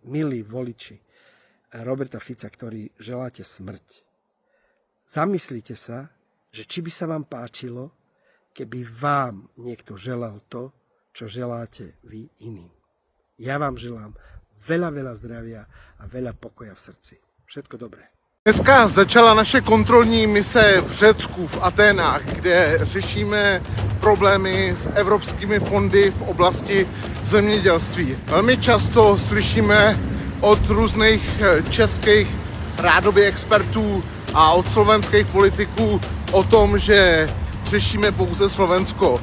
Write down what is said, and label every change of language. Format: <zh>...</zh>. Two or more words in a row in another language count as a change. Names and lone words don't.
<sk>Milí voliči Roberta Fica, ktorí želáte smrť, zamyslite sa, že či by sa vám páčilo, keby vám niekto želal to, čo želáte vy iným. Ja vám želám veľa zdravia a veľa pokoja v srdci. Všetko dobré.</sk> <cs>Dneska začala naše kontrolní mise v Řecku, v Aténách, kde řešíme problémy s evropskými fondy v oblasti zemědělství. Velmi často slyšíme od různých českých rádoby expertů a od slovenských politiků o tom, že řešíme pouze Slovensko.</cs>